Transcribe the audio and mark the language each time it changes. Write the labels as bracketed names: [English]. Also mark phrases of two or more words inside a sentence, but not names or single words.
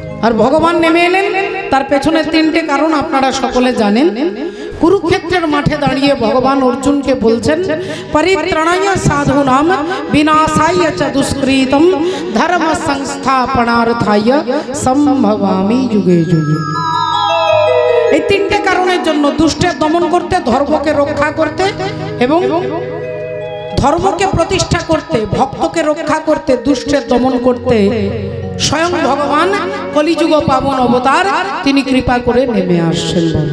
[Bangla] আর ভগবান নেমে এলেন। তার পেছনে তিনটে কারণ আপনারা সকলে জানেন। কুরুক্ষেত্রের মাঠে দাঁড়িয়ে ভগবান অর্জুনকে বলছেন, [Sanskrit] পরিত্রাণায় সাধুনাম বিনাশায় চ দুষ্কৃতম ধর্ম সংস্থাপনার্থায় সম্ভবামি যুগে যুগে। [Bangla] এই তিনটে কারণের জন্য, দুষ্টের দমন করতে, ধর্মকে রক্ষা করতে এবং ধর্মকে প্রতিষ্ঠা করতে, ভক্তকে রক্ষা করতে, দুষ্টের দমন করতে স্বয়ং ভগবান কলিযুগ পাবন অবতার তিনি কৃপা করে নেমে আসছেন।